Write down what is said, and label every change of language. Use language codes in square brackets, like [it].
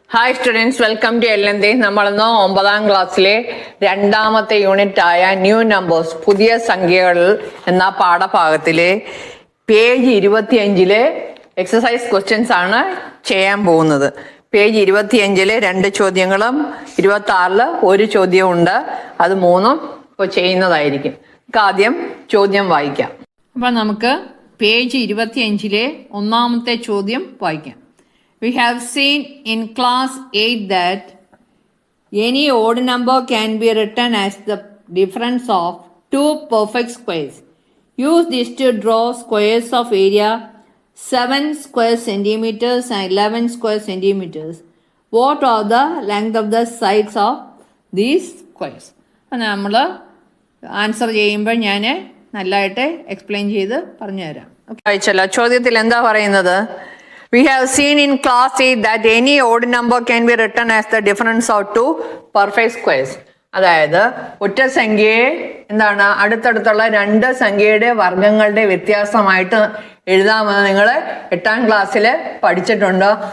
[en] hi students, welcome to [ml] LND. നമ്മളിന്ന് 9ാം ക്ലാസ്സിലെ രണ്ടാമത്തെ യൂണിറ്റ് ആയ ന്യൂ നമ്പേഴ്സ്, പുതിയ സംഖ്യകൾ എന്ന പാഠഭാഗത്തിലെ പേജ് 25 എക്സസൈസ് ക്വസ്റ്റ്യൻസ് ആണ് ചെയ്യാൻ പോകുന്നത്. പേജ് 25 2 ചോദ്യങ്ങളും 26 1 ചോദ്യവും ഉണ്ട്. അത് മൂന്നും ഇപ്പോൾ ചെയ്യുന്നതായിരിക്കും. ആദ്യം ചോദ്യം വായിക്കാം. അപ്പം നമുക്ക് പേജ് 25 ഒന്നാമത്തെ ചോദ്യം വായിക്കാം. [en] We have seen in class 8 that any odd number can be written as the difference of two perfect squares. Use this to draw squares of area 7 square centimeters and 11 square centimeters. What are the length of the sides of these squares? [ml] നമ്മൾ answer ചെയ്യുമ്പോൾ ഞാൻ നല്ലതായിട്ട് explain ചെയ്ത് പറഞ്ഞുതരാം. വായിച്ചല്ലോ. ചോദ്യത്തിൽ എന്താ പറയുന്നത്? [en] We have seen in class 8 that any odd number can be written as the difference of two perfect squares. [ml] അതായത് ഒറ്റ സംഖ്യയെ എന്താണ് അടുത്തടുത്തുള്ള രണ്ട് സംഖ്യയുടെ വർഗങ്ങളുടെ വ്യത്യാസമായിട്ട് എഴുതാമെന്ന് നിങ്ങൾ 8ാം ക്ലാസ്സിൽ പഠിച്ചിട്ടുണ്ട്.